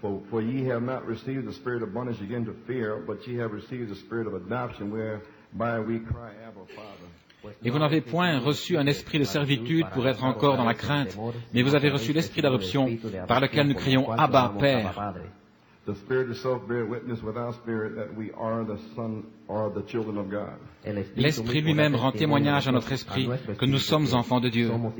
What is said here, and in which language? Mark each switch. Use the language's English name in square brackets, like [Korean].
[English] For ye have not received the spirit of bondage again to fear, but ye have received the spirit of adoption, whereby we cry, Abba, Father. [French] Et vous n'avez point reçu un esprit de servitude pour être encore dans la crainte, mais vous avez reçu l'esprit d'adoption par lequel nous crions Abba, Père. [English] The Spirit itself bear witness with our spirit that we are the son or the children of God. [French] L'Esprit lui-même rend témoignage à notre esprit que nous sommes enfants de Dieu.